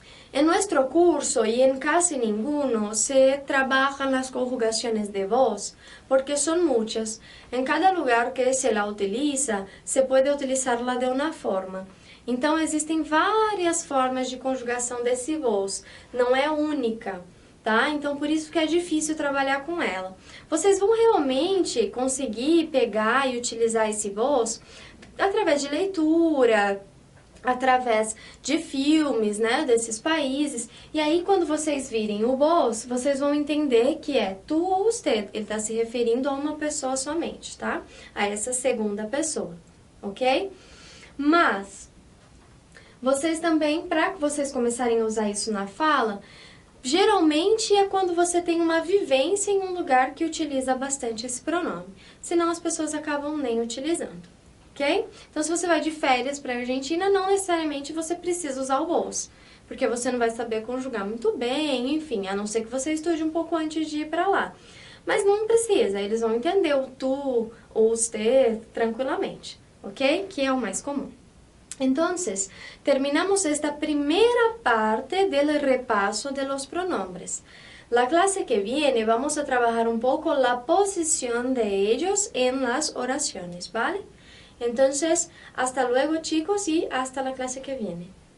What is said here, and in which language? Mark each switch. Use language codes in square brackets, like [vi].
[es] En nuestro curso y en casi ninguno se trabajan las conjugaciones de vos, porque son muchas. En cada lugar que se la utiliza, se puede utilizarla de una forma. [pt] Então, existem várias formas de conjugação desse vos, não é única, tá? Então, por isso que é difícil trabalhar com ela. Vocês vão realmente conseguir pegar e utilizar esse vos através de leitura, através de filmes, né, desses países. E aí, quando vocês virem o vos, vocês vão entender que é tu ou usted. Ele está se referindo a uma pessoa somente, tá? A essa segunda pessoa, ok? Mas, vocês também, para vocês começarem a usar isso na fala, geralmente é quando você tem uma vivência em um lugar que utiliza bastante esse pronome. Senão, as pessoas acabam nem utilizando. Ok? Então, se você vai de férias para a Argentina, não necessariamente você precisa usar o vos, porque você não vai saber conjugar muito bem, enfim, a não ser que você estude um pouco antes de ir para lá. Mas não precisa, eles vão entender o tu ou os te tranquilamente, ok? Que é o mais comum. [es] Entonces, terminamos esta primera parte del repaso de los pronombres. La clase que viene vamos a trabajar un poco la posición de ellos en las oraciones, ¿vale? Entonces, hasta luego chicos y hasta la clase que viene.